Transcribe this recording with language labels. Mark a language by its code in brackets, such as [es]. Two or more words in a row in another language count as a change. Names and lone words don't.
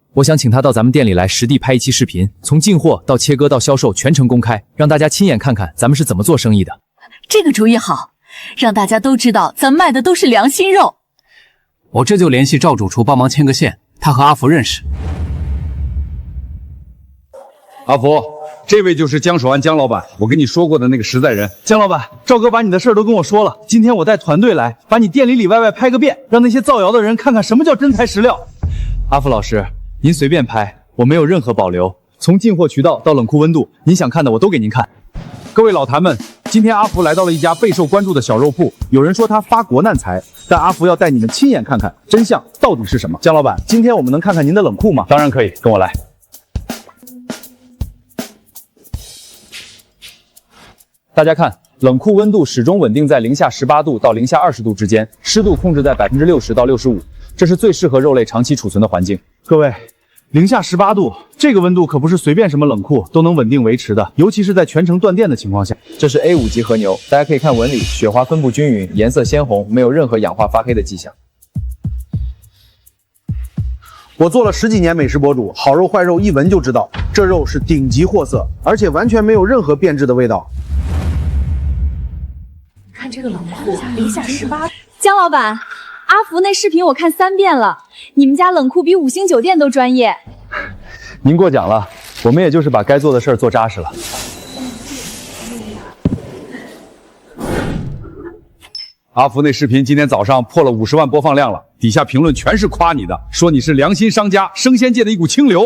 [zh] 我想請他到咱們店裡來實地拍一期視頻，從進貨到切割到銷售全程公開，讓大家親眼看看咱們是怎麼做生意的。這個主意好，讓大家都知道咱賣的都是良心肉。我這就聯繫趙主廚幫忙牽個線，他和阿福認識。阿福，這位就是江守安江老板，我跟你說過的那個實在人。江老板，趙哥把你的事儿都跟我說了，今天我帶团隊來，把你店裡外拍個遍，讓那些造謠的人看看什麼叫真材實料。阿福老師，您隨便拍，我沒有任何保留，從進貨渠道到冷庫溫度，您想看的我都給您看。各位老壇們，今天阿福來到了一家備受關注的小肉鋪，有人說他發國難財，但阿福要帶你们親眼看看真相到底是什麼。江老板，今天我們能看看您的冷庫嗎？當然可以，跟我來。大家看，冷庫溫度始終穩定在零下18度到零下20度之間，濕度控制在60%到65%，這是最適合肉類長期儲存的環境。各位，零下18度，這個溫度可不是隨便什麼冷庫都能穩定維持的，尤其是在全城斷電的情況下。這是 A5級和牛，大家可以看紋理，雪花分布均勻，顏色鮮紅，沒有任何氧化發黑的跡象。我做了10幾年美食博主，好肉壞肉一聞就知道，這肉是頂級貨色，而且完全沒有任何變質的味道。看這個冷庫，零下18。江老板，阿福那視頻我看3遍了，你們家冷庫比5星酒店都專業。您過獎了，我們也就是把該做的事兒做扎實了。阿福那視頻今天早上破了50萬播放量了，底下評論全是誇你的，說你是良心商家，生鮮界的一股清流。